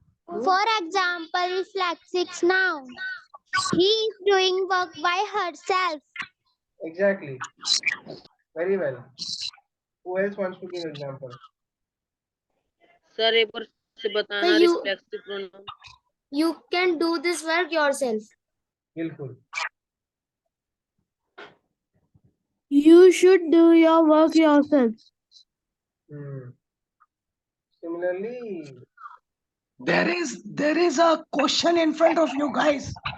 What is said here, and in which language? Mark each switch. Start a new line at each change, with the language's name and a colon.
English: For example, reflexive noun. He is doing work by herself. Exactly. Very well. Who else wants to give example?
Hindi: Sir एक बार से बताना reflexive pronoun.
English: You can do this work yourself.
Hindi: Bilkul.
English: You should do your work yourself. Similarly, There is a question in front of you guys.